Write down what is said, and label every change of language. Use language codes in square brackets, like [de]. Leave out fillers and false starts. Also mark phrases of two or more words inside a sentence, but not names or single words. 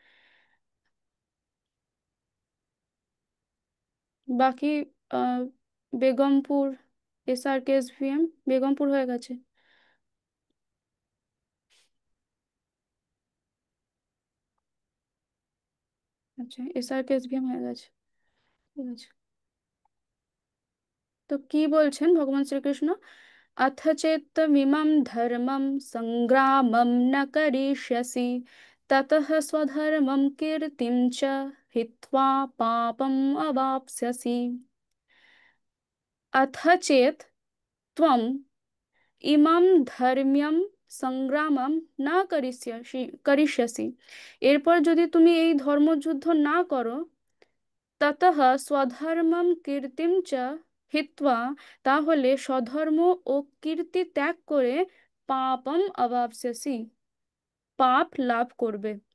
[bn] বাকি আহ, বেগমপুর, SRKSVM, বেগমপুর হয়ে গেছে। আচ্ছা, SRKSVM হয়ে গেছে। ঠিক আছে। তো কি বলছেন ভগবান শ্রীকৃষ্ণ? [sa] अथ चेत्तमिमं धर्मं सङ्ग्रामं न करिष्यसि ततः स्वधर्मं कीर्तिं च हित्वा पापम् अवाप्स्यसि। अथ चेत् त्वम् ইমাম ধর্ম্যম সংগ্রামম না করিষ্যসি, [bn] এরপর যদি তুমি এই ধর্মযুদ্ধ না করো, [sa] ততঃ স্বধর্মম কীর্তিম চ হিত্বা, [bn] তাহলে স্বধর্ম ও কীর্তি ত্যাগ করে [sa] পাপম অবাপ্স্যসি, [bn] পাপ লাভ করবে।